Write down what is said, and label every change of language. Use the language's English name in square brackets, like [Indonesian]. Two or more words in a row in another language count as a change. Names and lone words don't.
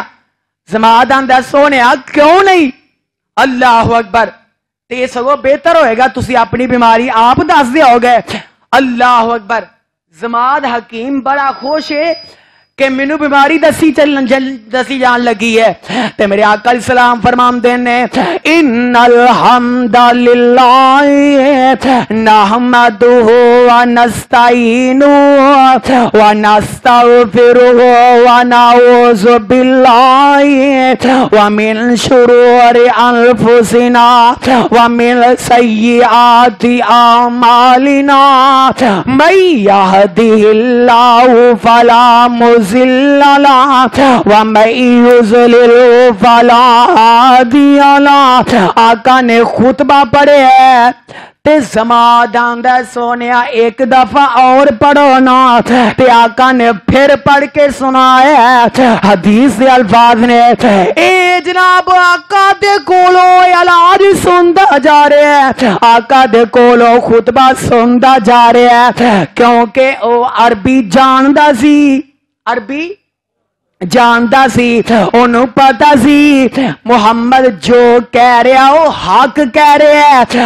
[Punjabi] جماد آندا سونے کیوں نہیں? [Arabic] الله أكبر, [Punjabi] تے سگوں بہتر ہوئیگا تسی اپنی بیماری آپ دس دیوگے. [Arabic] الله أكبر. [Punjabi] جماد حکیم بڑا خوش ہے کہ مینوں بیماری دسی جان لگی ہے. تے میرے آقا سلام فرماتے نے [Arabic] إن الحمد لله نحمده ونستعينه ونستغفره ونعوذ بالله ومن شرور أنفسنا ومن سيئات أعمالنا من يهده الله فلا مضل له ومن يضلل فلا هادي له. [Punjabi] آقا نے خطبہ پڑھے ہے تے جماد آندا سونیا اک دفعہ اور پڑھو نا. تے آقا نے فیر پڑھ کے سنایا حدیث کے الفاظ نے اے جناب آقا دے کولوں علاج سندا جا رہا ہے، آقا دے کولوں خطبہ سندا جا رہا ہے کیونکہ او عربی جاندا سی، عربی جاندا سی، اونوں پتا سی محمد جو کہہ رہا وہ حق کہہ رہا ہے.